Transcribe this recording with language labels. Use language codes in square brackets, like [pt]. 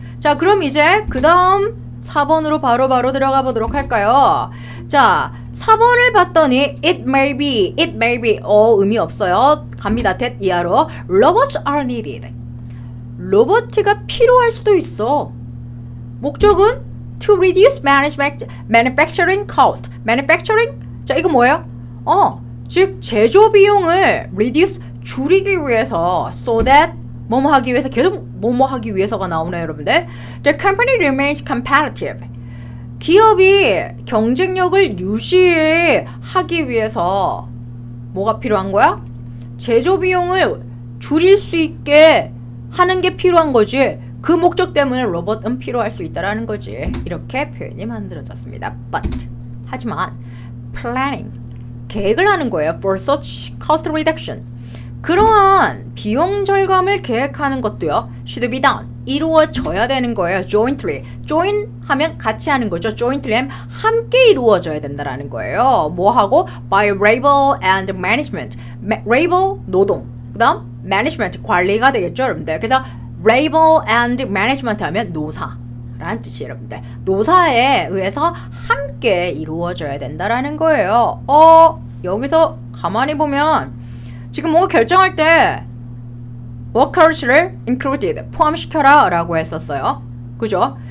[ko] 자, 그럼 이제 그 다음 4번으로 바로 들어가 보도록 할까요? 자, 4번을 봤더니 [en] it may be [ko] 의미 없어요. 갑니다. [en] that [ko] 이하로. [en] robots are needed. [ko] 로봇가 필요할 수도 있어. 목적은 [en] to reduce manufacturing cost. [ko] manufacturing? 자, 이거 뭐예요? 즉 제조 비용을 reduce 줄이기 위해서 [en] so that [ko] 뭐뭐 하기 위해서 계속 뭐뭐 하기 위해서가 나오네요, 여러분들. [en] The company remains competitive. [ko] 기업이 경쟁력을 유지하기 위해서 뭐가 필요한 거야? 제조 비용을 줄일 수 있게 하는 게 필요한 거지. 그 목적 때문에 로봇은 필요할 수 있다라는 거지. 이렇게 표현이 만들어졌습니다. But 하지만 planning 계획을 하는 거예요. [en] For such cost reduction. [ko] 그러한 비용 절감을 계획하는 것도요. [en] should be done. [ko] 이루어져야 되는 거예요. [en] jointly. [ko] join 하면 같이 하는 거죠. jointly 하면 함께 이루어져야 된다라는 거예요. 뭐하고? [en] by labor and management. [ko] labor 노동. 그 다음 management 관리가 되겠죠, 여러분들. 그래서 [en] labor and management [ko] 하면 노사라는 뜻이에요, 여러분들. 노사에 의해서 함께 이루어져야 된다라는 거예요. 여기서 가만히 보면 지금 뭔가 결정할 때 workers를 included 포함시켜라 라고 했었어요. 그죠?